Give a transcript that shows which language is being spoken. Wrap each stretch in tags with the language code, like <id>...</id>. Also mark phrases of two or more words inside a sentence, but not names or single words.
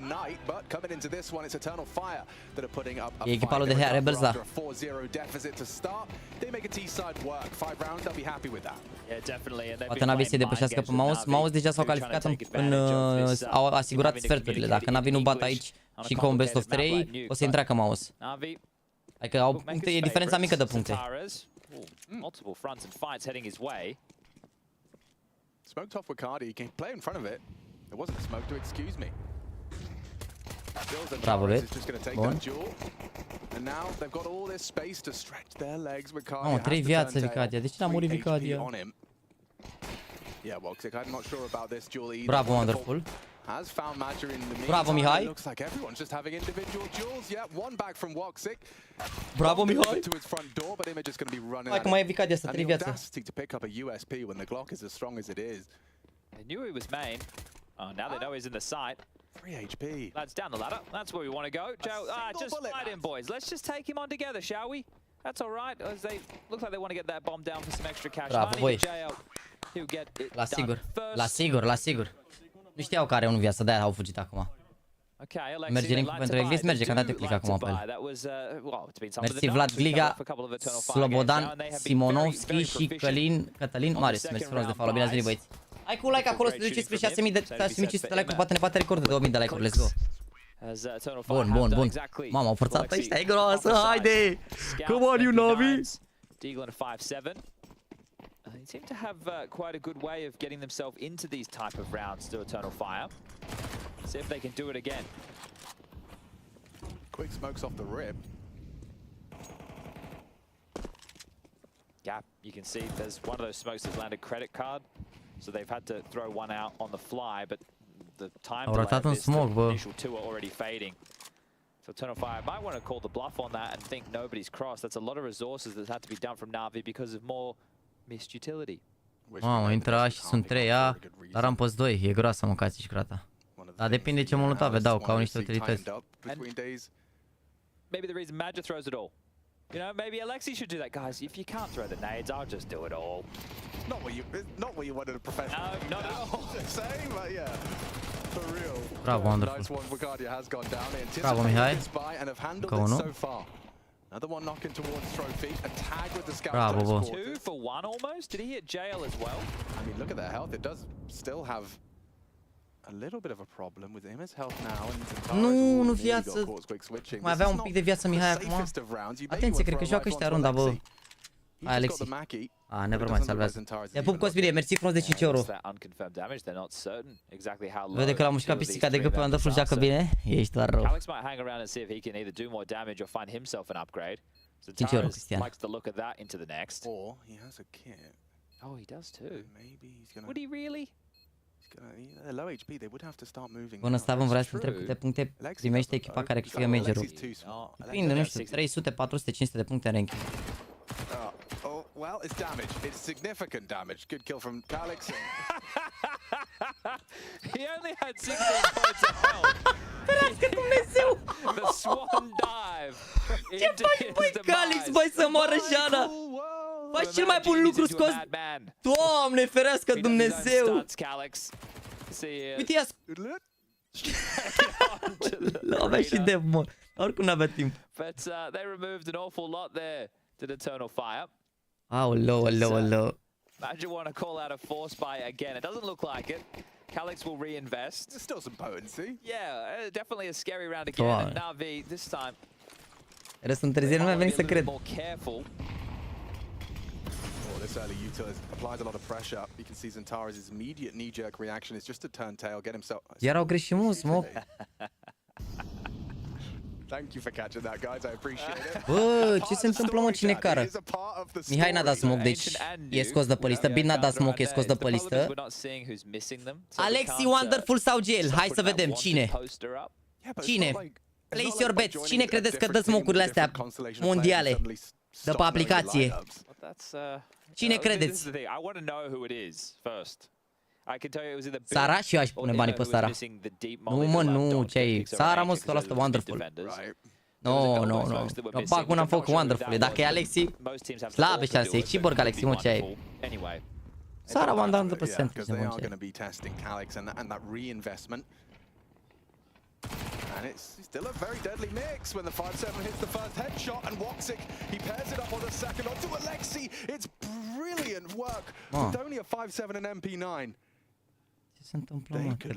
<ro>E echipa lui de Hair Rebels, da. Poate NAVI să-i depășească pe Mouse. Mouse deja s-au calificat au asigurat sferturile. Dacă NAVI nu bat aici și încă un</ro> <en>best of 3,</en> <ro>o să-i întreacă Mouse. Adică au puncte, e diferența mică de puncte.</ro> <en>Smoked off with Cardi, he can play in front of it. It wasn't smoked to excuse me.</en> <ro>Bravo, Red. Bun.</ro> <en>And now they've got all this space to stretch their legs with Cardi.</en> <ro>Mamă, 3 viață Vicadia. De ce n-a murit Vicadia?</ro> <en>Yeah, well, I'm not sure about this duel either.</en> <ro>Bravo, Wonderful. Bravo, Mihai.</ro> <en>Looks like everyone's just having individual duels. Yeah, one back from Woxic.</en> <ro>Bravo, Mihai.</ro> <en>To his front door, but Image is going to be running.</en> <ro>Hai că mai e Vicadia asta, 3 viață.</ro> <en>To pick up a USP when the Glock is as strong as it is. They knew he was main. Oh, now they know he's in the site. 3 HP. Lads down the ladder. That's where we want to go. Just fight him, boys. Let's just take him on together, shall we? That's all right. As they look like they want to get that bomb down for some extra cash. Bravo, boy.</en> <ro>La sigur. Nu știau că are un viață, de-aia au fugit acum. Merge link pentru Eglis, merge, că am dat eu click acum pe el. Mersi Vlad Gliga, Slobodan, Simonovski și Cătălin Marius. Mersi frumos de follow, bine ați venit băieți. Hai cu like acolo să te duci spre 6500 de like-uri, poate ne bate recordul de 2000 de like-uri,</ro> <en>let's go.</en> <ro>Bun. Mamă, au forțat ăștia, e groasă, haide!</ro> <en>Come on, you Navi! They seem to have quite a good way of getting themselves into these type of rounds to Eternal Fire. See if they can do it again. Quick smokes off the rip. Gap You can see there's one of those smokes that's landed credit card, so they've had to throw one out on the fly, but the time delay of this, the initial two are already fading. So Eternal Fire might want to call the bluff on that and think nobody's crossed. That's a lot of resources that had to be done from Navi because of more missed utility.</en> <ro>Mamă, intră A și sunt 3 A, dar am pus 2. E groasă mâncați și crata. Dar depinde ce molotove dau, că au niște utilități.</ro> <en>Maybe the reason Madja throws it all. You know, maybe Alexi should do that, guys. If you can't throw the nades, I'll just do it all. Not what you wanted a professional. No, not at all. Saying, but yeah, for real.</en> <ro>Bravo, wonderful.</ro> <en>Nice one, Vicardia has gone down.</en> <ro>Bravo, Mihai.</ro> <en>And have handled it so far. Another one knocking towards trophy. A tag with the scout.</en> <ro>Bravo, bă.</ro> <en>2 for 1 almost. Did he hit jail as well? I mean, look at their health. It does still have a little bit of a problem with him. His health now.</en> <ro>Nu viață. Mai avea un pic de viață Mihai acum. Atenție, cred că joacă ăștia runda, bă. Hai, Alexi.</ro> <en>Never mind,</en> <ro>salvează. Te pup, CosminD, mersi frumos de 5 euro. Vede că l-a mușcat pisica de gât pe Wonderful, joacă bine? Ești doar rău.</ro> <en>Alex might hang around and see if he can either do more damage or find himself an upgrade.</en> <ro>5 euro, Cristian.</ro> <en>Likes to look at that into the next. Or he has a kit. Oh, he does too. Maybe he's gonna. Would he really? They're low HP. They would have to start moving.</en> <ro>Până Stavân vrea să întreb câte puncte primește echipa care câștigă majorul. Depinde, nu știu, 300, 400, 500 de puncte în ranking.</ro> <en>Well, it's damage. It's significant damage. Good kill from Calix. He only had 16 points of health.</en> <ro>Ferească Dumnezeu!</ro> <en>The swan dive.</en> <ro>Ce faci, băi, Calix, băi, să moară Jana? Faci cel mai bun lucru scos. Doamne, ferească Dumnezeu! Uite, ia l-avea și de mor. Oricum n-avea timp.</ro> <en>But they removed an awful lot there to the Eternal Fire.</en> <ro>Aoleu.</ro> <en>Imagine want to call out a force buy again. It doesn't look like it. Calix will reinvest. There's still some potency. Yeah, definitely a scary round again. And Navi this time.</en> <ro>Restul întârzieri nu mi-a venit să cred.</ro> <en>This early Utah applies a lot of pressure. You can see Zantara's immediate knee-jerk reaction is just to turn tail, get himself.</en> <ro>Iar au greșit mult, smoke.</ro> <en>Thank you for catching that, guys. I appreciate it.</en> <ro>Bă, ce se întâmplă, mă, cine cară? Mihai n-a dat smoke, deci e scos de pe listă. Bin n-a dat smoke, e scos de pe listă. Alexi, Wonderful sau Gel? Hai să vedem cine. Cine?</ro> <en>Place your bets.</en> <ro>Cine credeți că dă smoke-urile astea mondiale de pe aplicație? Cine credeți? Sara? Și eu aș pune banii pe Sara. Nu, mă, nu, ce-ai? Sara, mă, 100% Wonderful. Nu. Bag una în foc cu Wonderful. Dacă e Alexi, slabe șanse. E Cyborg Alexi, mă, ce-ai? Sara, 100%.</ro> <en>And it's still a very deadly mix when the 5-7 hits the first headshot and Woxic, he pairs it up on the second onto Alexi. It's brilliant work with only a 5-7 and MP9.</en> <ro>Ce se întâmplă, mă?</ro>